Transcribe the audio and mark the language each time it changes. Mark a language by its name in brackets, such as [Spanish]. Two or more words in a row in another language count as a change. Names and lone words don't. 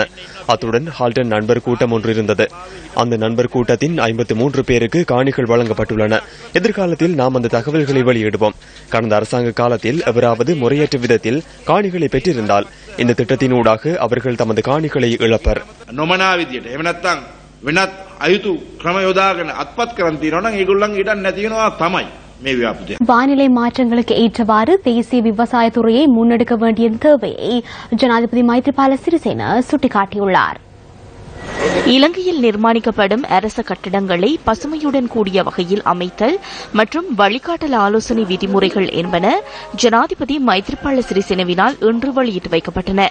[Tamil] அத்துடன் ஹால்டன் நண்பர் கூட்டம் ஒன்று இருந்தது. அந்த நண்பர் கூட்டத்தின் 53 பேருக்கு காணிகள் வழங்கப்பட்டுள்ளன. எதிர்காலத்தில் நாம் அந்த தகவல்களை வெளியிடுவோம். கடந்த அரசாங்க காலத்தில் எவராவது முறையற்ற விதத்தில் காணிகளை பெற்றிருந்தால் இந்த திட்டத்தினூடாக அவர்கள் தமது காணிகளை இழப்பர். [Sinhala] නොමනා විදියට එහෙම නැත්නම් වෙනත් අයුතු ක්‍රම යොදාගෙන අත්පත් කරන් තියනවා නම් ඒගොල්ලන් ඊට නැති වෙනවා තමයි මේ ව්‍යාපෘතිය. [Tamil] வானிலை மாற்றங்களுக்கு ஏற்றவாறு தேசிய விவசாயத்துறையை முன்னெடுக்க வேண்டிய தேவையை ஜனாதிபதி மைத்ரிபால சிறிசேன சுட்டிக்காட்டியுள்ளார். இலங்கையில் நிர்மாணிக்கப்படும் அரச கட்டடங்களை பசுமையுடன் கூடிய வகையில் அமைத்தல் மற்றும் வழிகாட்டல் ஆலோசனை விதிமுறைகள் என்பன ஜனாதிபதி மைத்ரிபால சிறிசேனவினால் இன்று வெளியிட்டு வைக்கப்பட்டன.